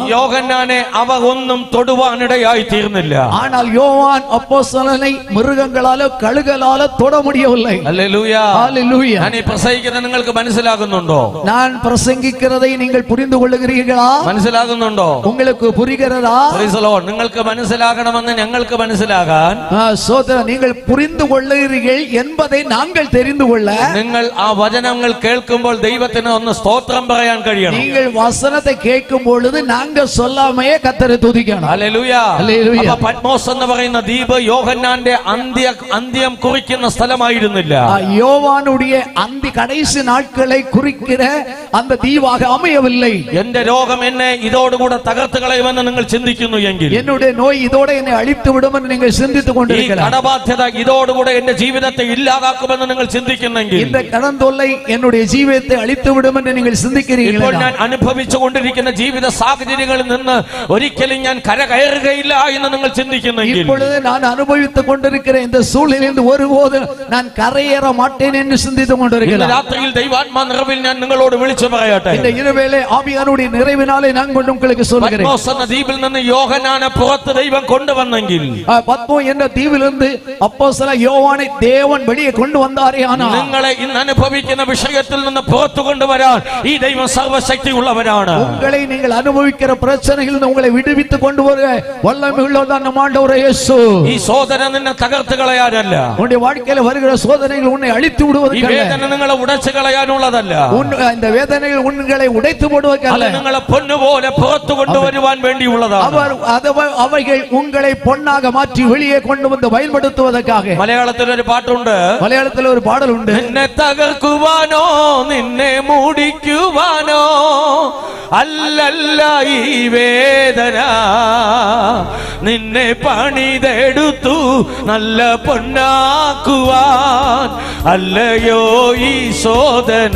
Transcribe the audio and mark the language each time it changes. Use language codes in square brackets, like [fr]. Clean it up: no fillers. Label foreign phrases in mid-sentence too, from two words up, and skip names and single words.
[ml] യോഹന്നാനെ അവ ഒന്നും തൊടുവാനിടയായി തീർന്നില്ല. [ta] ஆனால் யோவான் அப்போஸ்தலனை மிருகங்களால கழுகளால தொட முடியவில்லை. [ml] ഹല്ലേലൂയ. [ta] ஹல்லேலூயா. [ml] ഞാൻ ഈ പ്രസംഗിക്കുന്നത് നിങ്ങൾക്ക് മനസ്സിലാകുന്നുണ്ടോ? [ta] நான் பிரசங்கிக்கிறதை நீங்கள் புரிந்து கொள்ளுகிறீர்களா? [ml] മനസ്സിലാകുന്നുണ്ടോ? [ta] உங்களுக்கு புரிகிறதா? [en] Praise the Lord. [ml] നിങ്ങൾക്ക് മനസ്സിലാകണമെന്ന് ഞങ്ങൾക്ക് മനസ്സിലാകാൻ, [ta] சோதரா, நீங்கள் புரிந்து கொள்ளுகிறீர்கள் என்பதை நாங்கள் தெரிந்து கொள்ள, [ml] നിങ്ങൾ ആ വചനങ്ങൾ കേൾക്കുമ്പോൾ ദൈവത്തിന് ഒന്ന് സ്തോത്രം പറയാൻ കഴിയണം. [ta] நீங்கள் வசனத்தை கேட்கும் பொழுது நாங்கள் சொல்லாமையே கர்த்தரை துதிக்கணும். [ml] ഹല്ലേലൂയ. ഹല്ലേലൂയ. അപ്പോൾ പത്മോസ് എന്ന് പറയുന്ന ദ്വീപ് യോഹന്നാന്റെ അന്ത്യം കുറിക്കുന്ന സ്ഥലമായിരുന്നില്ല. [ta] யோவானுடைய அந்த கடைசி நாட்களை குறிக்கிற அந்த தீவாக அமையவில்லை. [ml] എന്റെ രോഗം എന്നെ ഇതോടുകൂടെ തകർത്ത് കളയുമെന്ന് നിങ്ങൾ ചിന്തിക്കുന്നു എങ്കിൽ, [ta] என்னுடைய நோய் இதோட என்னை அழித்து விடும் என்று நீங்கள் சிந்தித்துக் [ml] ഈ [ta] கொண்டிருக்கிறார். [ml] കടബാധ്യത ഇതോടുകൂടെ എന്റെ ജീവിതത്തെ ഇല്ലാതാക്കുമെന്ന് നിങ്ങൾ ചിന്തിക്കുന്നെങ്കിൽ, [ta] இந்த கடன் தொல்லை என்னுடைய ஜீவிதத்தை அழித்து விடும் என்று நீங்கள் [ml] ഇപ്പോൾ [ta] சிந்திக்கிறீர்கள். [ml] ഞാൻ അനുഭവിച്ചു കൊണ്ടിരിക്കുന്ന ജീവിത സാഹചര്യങ്ങളിൽ നിന്ന് ഒരിക്കലും ഞാൻ കരകയറുകയില്ല എന്ന് നിങ്ങൾ ചിന്തിക്കുന്നെങ്കിൽ, [ta] இப்பொழுது நான் அனுபவித்துக் கொண்டிருக்கிற இந்த சூழ்நிலையிலிருந்து ஒருபோதும் நான் கரையேற மாட்டேன் என்று சிந்தித்துக் [ml] ഇന്ന് [ta] கொண்டிருக்கிறேன். [ml] രാത്രിയിൽ ദൈവാത്മാ നിറവിൽ ഞാൻ നിങ്ങളോട് വിളിച്ചു പറയട്ടെ, [ta] இந்த இரவேளை ஆவியானுடைய நிறைவினாலே நான் கொண்டு உங்களுக்கு சொல்கிறேன். [ml] പത്മോസ് എന്ന ദ്വീപിൽ നിന്ന് യോഹന്നാനെ പുറത്ത് ദൈവം കൊണ്ടുവന്നെങ്കിൽ, [ta] பத்மோ என்ற தீவிலிருந்து அப்போஸ்தலன் யோவானை தேவன் வெளியே கொண்டு வந்தாரே, ஆனால் [ml] നിങ്ങളെ ഇന്ന് അനുഭവിക്കുന്ന വിഷയത്തിൽ നിന്ന് പുറത്തു കൊണ്ടുവരാൻ ഈ ദൈവം സർവശക്തി ഉള്ളവരാണ്. [ta] உங்களை நீங்கள் அனுபவிக்கிற பிரச்சனைகள் உங்களை விடுவித்துக் கொண்டு வர வல்லமை உள்ளவர்தான் நம் ஆண்டவர் இயேசு. [ml] ഈ സോദന നിന്നെ തകർത്ത് കളയാനല്ല, [ta] உன்னுடைய வாழ்க்கையில வருகிற சோதனைகள் உன்னை அழித்து [ml] ഈ [ta] விடுவதற்கல்ல, [ml] വേദന നിങ്ങളെ ഉടച്ചു കളയാനുള്ളതല്ല, [ta] இந்த வேதனைகள் உங்களை உடைத்து [ml] അത് [ta] போடுவதற்கல்ல, [ml] നിങ്ങളെ പൊന്നുപോലെ പുറത്തു കൊണ്ടുവരുവാൻ വേണ്ടിയുള്ളതാണ്. [ta] அவைகள் உங்களை பொன்னாக மாற்றி வெளியே கொண்டு வந்து பயன்படுத்துவதற்காக. [ml] മലയാളത്തിൽ ഒരു പാട്ടുണ്ട്, [ta] மலையாளத்தில் ஒரு பாடல் உண்டு. [ml] നിന്നെ തകർക്കുവാനോ നിന്നെ മൂടിക്കുവാനോ അല്ലല്ല ഈ വേദന, നിന്നെ പണിതെടുത്തു നല്ല പൊന്നാക്കുവാൻ അല്ലയോ ഈ ശോധന.